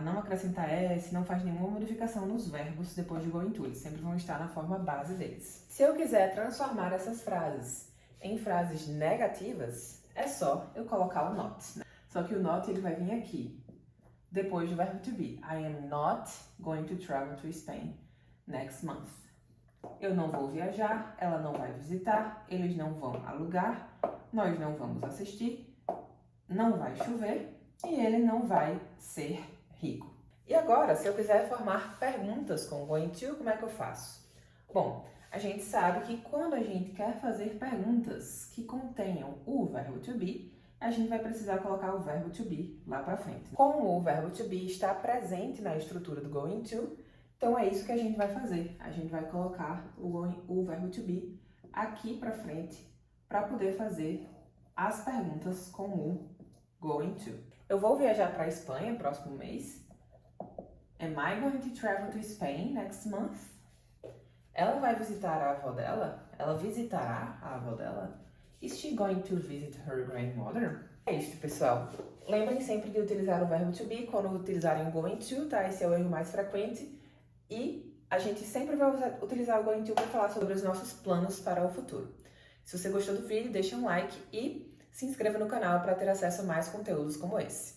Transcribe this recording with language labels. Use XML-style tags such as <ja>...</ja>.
<pt>Não acrescentar s, não faz nenhuma modificação nos verbos depois de going to. Eles sempre vão estar na forma base deles. Se eu quiser transformar essas frases em frases negativas, é só eu colocar o not. Só que o not ele vai vir aqui, depois do verbo to be.</pt> <en>I am not going to travel to Spain next month.</en> <pt>Eu não vou viajar, ela não vai visitar, eles não vão alugar, nós não vamos assistir, não vai chover e ele não vai ser rico. E agora, se eu quiser formar perguntas com going to, como é que eu faço? Bom, a gente sabe que quando a gente quer fazer perguntas que contenham o verbo to be, a gente vai precisar colocar o verbo to be lá para frente. Como o verbo to be está presente na estrutura do going to, então é isso que a gente vai fazer. A gente vai colocar o verbo to be aqui para frente para poder fazer as perguntas com o going to. Eu vou viajar para a Espanha próximo mês.</pt> <en>Am I going to travel to Spain next month?</en> <pt>Ela vai visitar a avó dela? Ela visitará a avó dela?</pt> <en>Is she going to visit her grandmother?</en> <pt>É isso, pessoal. Lembrem sempre de utilizar o verbo to be quando utilizarem o going to, tá? Esse é o erro mais frequente. E a gente sempre vai utilizar o going to para falar sobre os nossos planos para o futuro. Se você gostou do vídeo, deixa um like e se inscreva no canal para ter acesso a mais conteúdos como esse.</pt>